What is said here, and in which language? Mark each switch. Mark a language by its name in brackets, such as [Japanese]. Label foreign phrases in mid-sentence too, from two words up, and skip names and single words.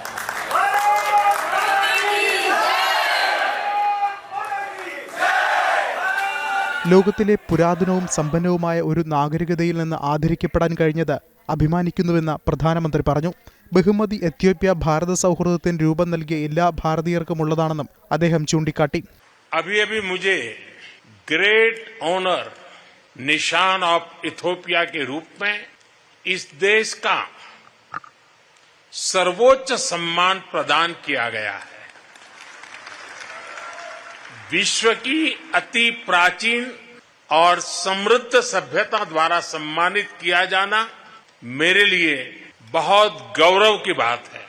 [Malayalam] ലോകത്തിലെ പുരാതനവും സമ്പന്നവുമായ ഒരു നാഗരികതയിൽ നിന്ന് ആദരിക്കപ്പെടാൻ കഴിഞ്ഞത് അഭിമാനിക്കുന്നുവെന്ന് പ്രധാനമന്ത്രി പറഞ്ഞു. ബഹുമതി എത്യോപ്യ ഭാരത സൗഹൃദത്തിന് രൂപം നൽകിയ എല്ലാ ഭാരതീയർക്കുമുള്ളതാണെന്നും അദ്ദേഹം ചൂണ്ടിക്കാട്ടി. [Hindi] ग्रेट ऑनर निशान ऑफ इथियोपिया के रूप में इस देश का सर्वोच्च सम्मान प्रदान किया गया है. विश्व की अति प्राचीन और समृद्ध सभ्यता द्वारा सम्मानित किया जाना मेरे लिए बहुत गौरव की बात है.